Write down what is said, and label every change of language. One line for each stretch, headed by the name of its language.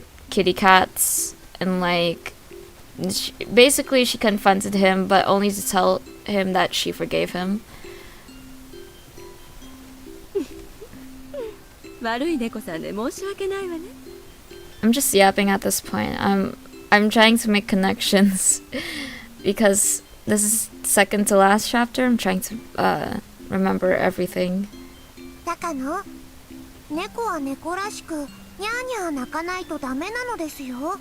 English: kitty cats, and like basically she confronted him, but only to tell him that she forgave him.
Japanese: 悪い猫さんで申し訳ないわね。
English: I'm just yapping at this point. I'm trying to make connections because this is second to last chapter. I'm trying to remember everything.
Japanese: 高野、猫は猫らしくニャーニャー鳴かないとダメなのですよ。